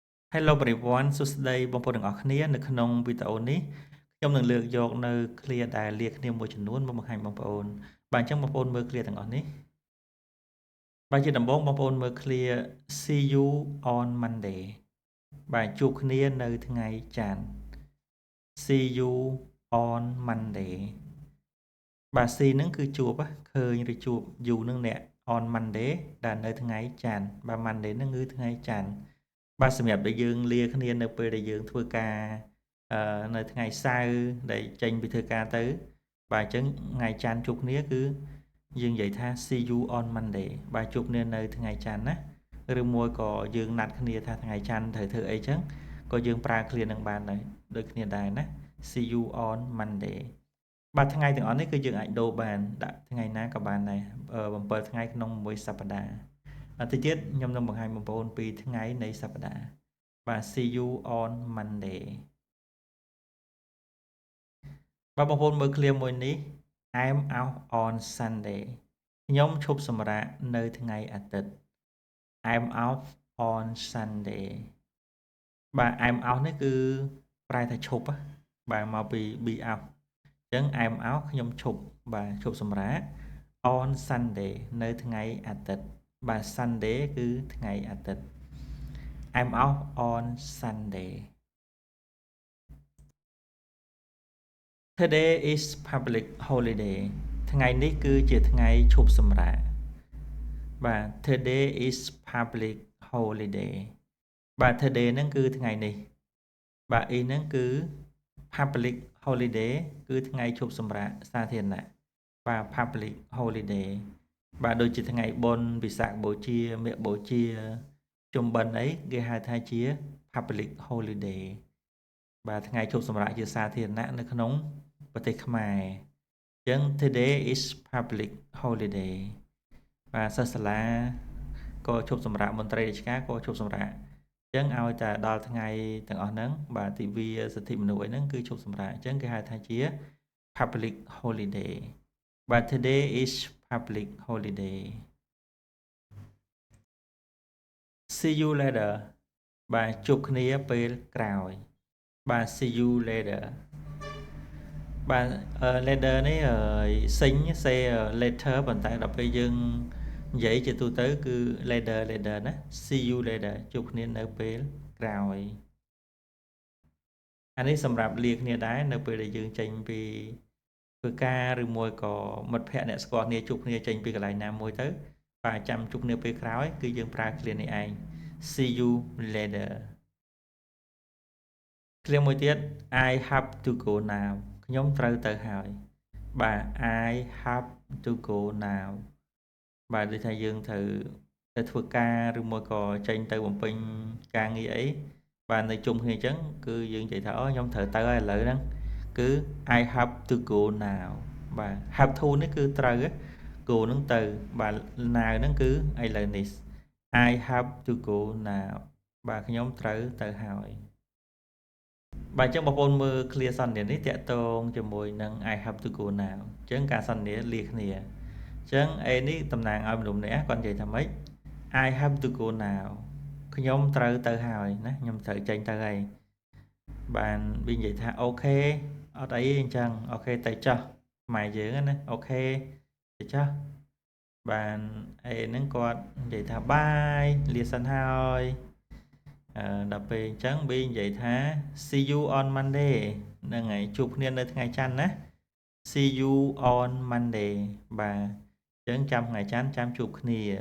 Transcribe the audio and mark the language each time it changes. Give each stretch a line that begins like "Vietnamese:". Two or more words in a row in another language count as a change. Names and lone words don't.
English: Hello everyone
Khmer: សួស្តីបងប្អូនទាំងអស់គ្នានៅក្នុងវីដេអូនេះខ្ញុំនឹងលើកយកនៅ clear ដែលលាគ្នាមួយចំនួនមកបង្ហាញបងប្អូនបាទអញ្ចឹងបងប្អូនមើល clear ទាំងអស់នេះបាទជាដំបូងបងប្អូនមើល clear
English: see you on Monday
Khmer: បាទជួបគ្នានៅថ្ងៃច័ន្ទ
English: see you on Monday
Khmer: បាទ see ហ្នឹងគឺជួបឃើញឬជួប you នឹងអ្នក
English: on Monday
Khmer: ដែលនៅថ្ងៃច័ន្ទបាទ Monday ហ្នឹងគឺថ្ងៃច័ន្ទ បាទសម្រាប់ដែលយើងលាគ្នានៅពេលដែលយើងធ្វើការនៅថ្ងៃសៅរ៍ដែលចេញពីធ្វើការទៅបាទអញ្ចឹងថ្ងៃច័ន្ទជួប គ្នាគឺយើងនិយាយថា
English: see you on Monday
Khmer: បាទជួបគ្នានៅថ្ងៃច័ន្ទណាឬមួយក៏យើងណាត់គ្នាថាថ្ងៃច័ន្ទត្រូវធ្វើអីចឹងក៏យើងប្រើ clear នឹងបានដែរដូចគ្នាដែរណា
English: see you on Monday
Khmer: បាទថ្ងៃទាំងអស់នេះគឺយើងអាចដូរបានដាក់ថ្ងៃណាក៏បានដែរ7ថ្ងៃក្នុងមួយសប្តាហ៍តិចទៀតខ្ញុំនឹងបង្ហាញបងប្អូនពីថ្ងៃនៃសប្តាហ៍បាទ
English: see you on Monday
Khmer: បាទបងប្អូនមើល clear មួយនេះ
English: I'm out on Sunday
Khmer: ខ្ញុំឈប់សម្រាកនៅថ្ងៃអាទិត្យ
English: I'm out on Sunday
Khmer: បាទ
English: I'm out
Khmer: នេះគឺប្រែថាឈប់បាទមកពី
English: be out
Khmer: អញ្ចឹង
English: I'm out
Khmer: ខ្ញុំឈប់បាទឈប់សម្រាក
English: on Sunday
Khmer: នៅថ្ងៃអាទិត្យបាទ Sunday គឺថ្ងៃអាទិត្យ
English: I'm out on Sunday Today is public holiday
Khmer: ថ្ងៃនេះគឺជាថ្ងៃឈប់សម្រាកបាទ
English: Today is public holiday
Khmer: បាទ Today ហ្នឹងគឺថ្ងៃនេះបាទ is ហ្នឹងគឺ
English: public holiday
Khmer: គឺ ថ្ងៃឈប់សម្រាកសាធារណៈបាទ
English: public holiday
Khmer: បាទដូចជាថ្ងៃបុណ្យវិសាខបូជាមាឃបូ ជាជុំបិណ្ឌអីគេហៅថាជា
English: public holiday
Khmer: បាទថ្ងៃឈប់សម្រាកជាសាធារណៈនៅក្នុងប្រទេសខ្មែរអញ្ចឹង
English: today is public holiday
Khmer: បាទសិស្សសាលាក៏ឈប់សម្រាកមន្ត្រីរាជការក៏ឈប់សម្រាកអញ្ចឹងឲ្យតែដល់ថ្ងៃទាំងអស់ហ្នឹងបាទទិវាសិទ្ធិមនុស្សអីហ្នឹងគឺឈប់សម្រាកអញ្ចឹងគេហៅថាជា
English: public holiday
Khmer: បាទ
English: today is public holiday see you later
Khmer: បាទជួបគ្នាពេលក្រោយបាទ
English: see you later
Khmer: បាទ later នេះសេញ
English: say later
Khmer: ប៉ុន្តែដល់ពេលយើងនិយាយជាទូទៅគឺ later ណា
English: see you later
Khmer: ជួបគ្នានៅពេលក្រោយ អានេះសម្រាប់លាគ្នាដែរនៅពេលដែលយើងចេញពីធ្វើការឬមួយក៏មិត្តភ័ក្តិអ្នកស្គាល់គ្នាជួបគ្នាចេញពីកន្លែងណាមួយទៅបាទចាំជួបគ្នាពេលក្រោយគឺយើងប្រើ clear នេះឯង
English: see you later
Khmer: ឃ្លាមួយទៀត
English: I have to go now
Khmer: ខ្ញុំត្រូវទៅហើយបាទ
English: I have to go
Khmer: now បាទដូចថាយើងត្រូវទៅធ្វើការឬមួយក៏ចេញទៅបំពេញការងារអីបាទនៅជុំគ្នាអញ្ចឹងគឺយើងនិយាយថាអូខ្ញុំត្រូវទៅហើយឥឡូវហ្នឹងគឺ
English: I have to go now
Khmer: បាទ
English: have to
Khmer: នេះគឺត្រូវ go ហ្នឹងទៅបាទ now ហ្នឹងគឺឥឡូវនេះ
English: I have to go now
Khmer: បាទខ្ញុំត្រូវទៅហើយបាទអញ្ចឹងបងប្អូនមើល clear សន្ទនានេះតាក់ទងជាមួយនឹង
English: I have to go now
Khmer: អញ្ចឹងការសន្ទនាលាគ្នាអញ្ចឹង A នេះតំណាងឲ្យមនុស្សម្នាក់គាត់និយាយថាម៉េច
English: I have to go
Khmer: now ខ្ញុំត្រូវទៅហើយណាខ្ញុំត្រូវចេញទៅហើយបានវានិយាយថាអូខេអត់អីទេអញ្ចឹងអូខេទៅចុះខ្មែរយើងណាអូខេទៅចុះបាន A ហ្នឹងគាត់និយាយថាបាយលាសិនហើយដល់ពេលអញ្ចឹង B និយាយថា
English: see you on Monday
Khmer: ហ្នឹងហើយជួបគ្នានៅថ្ងៃច័ន្ទណា
English: see you on Monday
Khmer: បាទអញ្ចឹងចាំថ្ងៃច័ន្ទចាំជួបគ្នា